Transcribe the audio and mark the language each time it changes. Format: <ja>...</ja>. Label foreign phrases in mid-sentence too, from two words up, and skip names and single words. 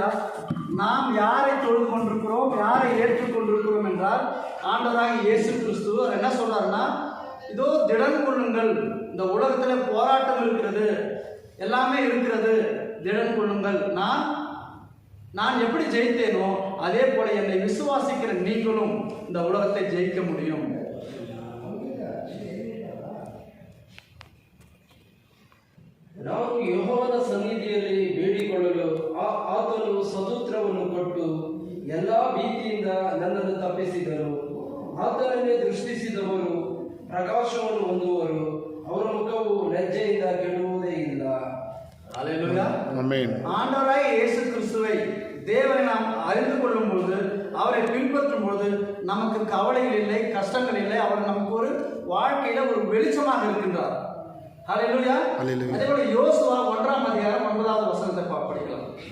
<ta>நாம் யாரை தொழுது கொண்டிருக்கிறோம், யாரை ஏற்றுக்கொண்டிருக்கிறோம் என்றால் ஆண்டவராகிய இயேசு கிறிஸ்து. என்ன சொல்றாருன்னா, இதோ திடன் கொள்ளுங்கள், இந்த உலகத்துல போராட்டம் இருக்கிறது, எல்லாமே இருக்கிறது, திடன் கொள்ளுங்கள். நான் எப்படி ஜெயித்தேனோ அதே போல என்னை விசுவாசிக்கிற நீங்களும் இந்த உலகத்தை ஜெயிக்க முடியும்.</ta> <kn>ನಾವು ಯೆಹೋವನ ಸನ್ನಿಧಿಯಲ್ಲಿ ಬೇಡಿಕೊಳ್ಳಲು ಆತನು ಸದುತ್ತರವನ್ನು ಕೊಟ್ಟು ಎಲ್ಲಾ ಭೀತಿಯಿಂದ ನನ್ನನ್ನು ತಪ್ಪಿಸಿದರು. ಆತನನ್ನೇ ದೃಷ್ಟಿಸಿದವರು ಪ್ರಕಾಶವನ್ನು ಹೊಂದುವರು, ಅವರ ಮುಖವು ಲಜ್ಜೆಯಿಂದ ಕೆಡುವುದೇ ಇಲ್ಲ.</kn> <ta>அல்லேலூயா. ஆமென். ஆண்டவராய் இயேசு கிறிஸ்துவை தேவனை நாம் அறிந்து கொள்ளும் பொழுது, அவரை பின்பற்றும் பொழுது நமக்கு கவலைகள் இல்லை, கஷ்டங்கள் இல்லை. அவர் நமக்கு ஒரு வாழ்க்கையில ஒரு வெளிச்சமாக இருக்கின்றார். அல்லேலூயா. அதே போல யோசுவா 1ஆம் அதிகாரம் 9வது வசனத்தை படிக்கலாம்.</ta>